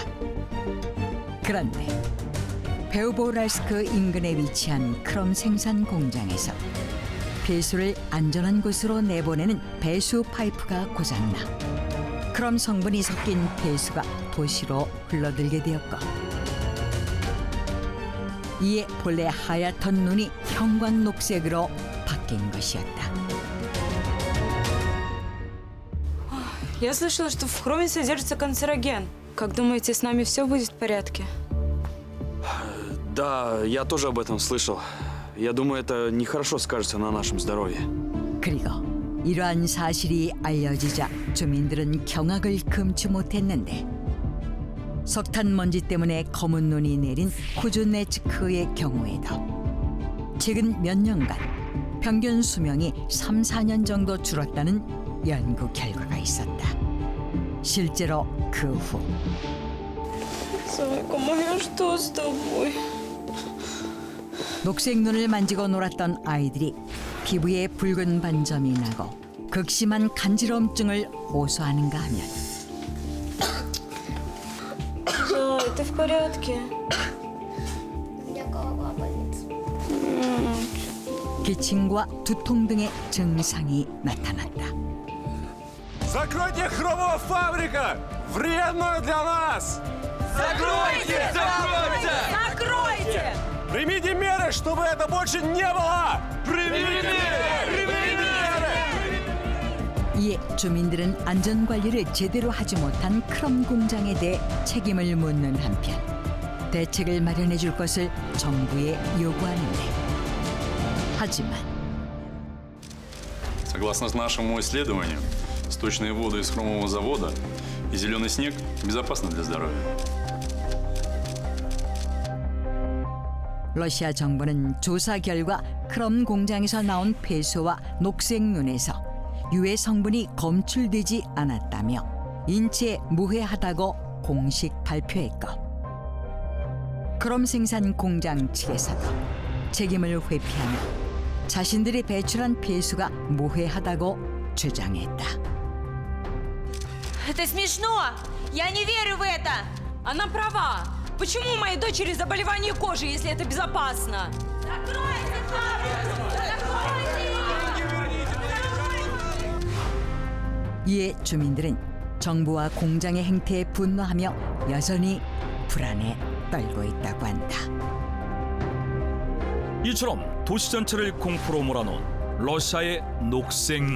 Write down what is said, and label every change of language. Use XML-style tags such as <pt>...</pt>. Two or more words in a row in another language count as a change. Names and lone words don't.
<ko>그런데 페르보우랄스크 인근에 위치한 크롬 생산 공장에서 배수를 안전한 곳으로 내보내는 배수 파이프가 고장나 크롬 성분이 섞인 배수가 도시로 흘러들게 되었고 이에 본래 하얗던 눈이 형광녹색으로 바뀐 것이었다.</ko> <ru>Я слышала, что в хроме содержится канцероген. Как думаете, с нами все будет в порядке? Да, я тоже об этом слышал. Я думаю, это нехорошо скажется на нашем здоровье.</ru> <ko>그리고 이러한 사실이 알려지자 주민들은 경악을 금치 못했는데 석탄 먼지 때문에 검은 눈이 내린 쿠즈네츠크의 경우에도 최근 몇 년간 평균 수명이 3, 4년 정도 줄었다는 연구 결과가 있었다. 실제로 그 후</ko> <ru>Зайка моя, что с тобой?</ru> <ko>녹색 눈을 만지고 놀았던 아이들이 피부에 붉은 반점이 나고 극심한 간지럼증을 호소하는가 하면</ko> <ru>Зай, ты в порядке? У меня голова болит.</ru> <ko>기침과 두통 등의 증상이 나타났다.</ko> <ru>Закройте хромовая фабрика! Вредная для нас! Закройте! Закройте! Закройте! Примите меры, чтобы это больше не было! Примите меры!</ru> <ko>이에 주민들은 안전 관리를 제대로 하지 못한 크롬 공장에 대해 책임을 묻는 한편 대책을 마련해 줄 것을 정부에 요구하는데 하지만</ko> <ru>Согласно нашему исследованию, сточные воды из хромового завода и зеленый снег безопасны для здоровья.</ru> <ko>러시아 정부는 조사 결과 크롬 공장에서 나온 폐수와 녹색눈에서 유해 성분이 검출되지 않았다며 인체에 무해하다고 공식 발표했고 크롬 생산 공장 측에서도 책임을 회피하며 자신들이 배출한 폐수가 무해하다고 주장했다.</ko> <ru>Это смешно! Я не верю в это! Она права. Почему у моей дочери заболевание кожи, если это безопасно? Закройте фабрику! Закройте!</ru> <ko>이에 주민들은 정부와 공장의 행태에 분노하며 여전히 불안에 떨고 있다고 한다. 이처럼 도시 전체를 공포로 몰아놓은 러시아의 녹색눈.</ko>